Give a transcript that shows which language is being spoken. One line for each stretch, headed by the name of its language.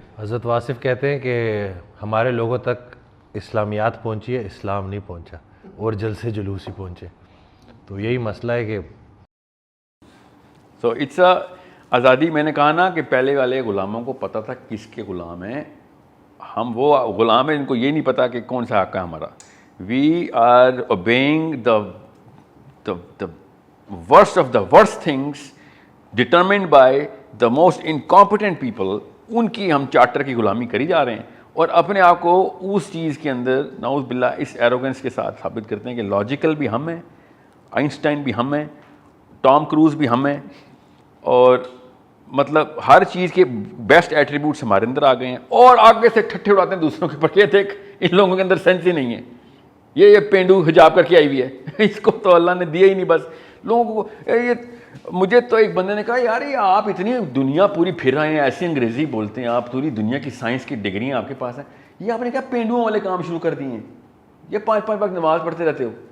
Urdu: حضرت واصف کہتے ہیں کہ ہمارے لوگوں تک اسلامیات پہنچی ہے, اسلام نہیں پہنچا, اور جلسے جلوس ہی پہنچے. تو یہی مسئلہ ہے کہ
English: So it's آزادی.
Urdu: میں نے کہا نا کہ پہلے والے غلاموں کو پتہ تھا کس کے غلام ہیں ہم, وہ غلام ہیں ان کو یہ نہیں پتا کہ کون سا حق ہے ہمارا.
English: We are obeying the worst of the worst things determined by the most incompetent people.
Urdu: ان کی ہم چارٹر کی غلامی کری جا رہے ہیں, اور اپنے آپ کو اس چیز کے اندر نعوذ باللہ اس ایروگنس کے ساتھ ثابت کرتے ہیں کہ لاجیکل بھی ہم ہیں, آئنسٹائن بھی ہم ہیں, ٹام کروز بھی ہم ہیں, اور مطلب ہر چیز کے بیسٹ ایٹریبیوٹس ہمارے اندر آ گئے ہیں, اور آگے سے ٹھٹھے اڑاتے ہیں دوسروں کے اوپر. یہ دیکھ ان لوگوں کے اندر سینس ہی نہیں ہے, یہ پینڈو حجاب کر کے آئی ہوئی ہے, اس کو تو اللہ نے دیا ہی نہیں. بس لوگوں کو یہ, مجھے تو ایک بندے نے کہا یار یہ آپ اتنی دنیا پوری پھر رہے ہیں, ایسی انگریزی بولتے ہیں آپ, پوری دنیا کی سائنس کی ڈگریاں آپ کے پاس ہیں, یہ آپ نے کیا پینڈوؤں والے کام شروع کر دیے ہیں, یہ 5 وقت نماز پڑھتے رہتے ہو.